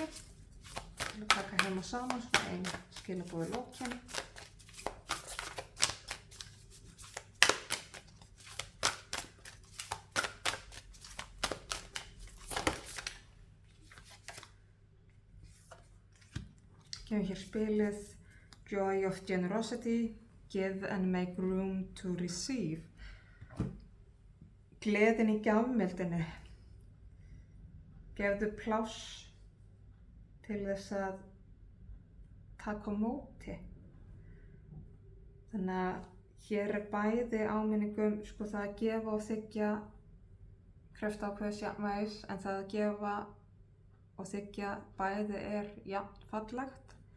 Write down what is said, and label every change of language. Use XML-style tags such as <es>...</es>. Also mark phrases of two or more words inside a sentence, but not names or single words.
<is>Ég ætla að taka hérna saman svona ein skilaboð í lokin. Gefum hér spilið Joy of Generosity, Give and Make Room to Receive. Gleðin í gjafmildinni. gefðu pláss til þess að taka á móti. Þannig að hér bæði áminningum það að gefa og þiggja krefst ákveðins jafnvægis, en það að gefa og þiggja bæði jafn fallegt.</is>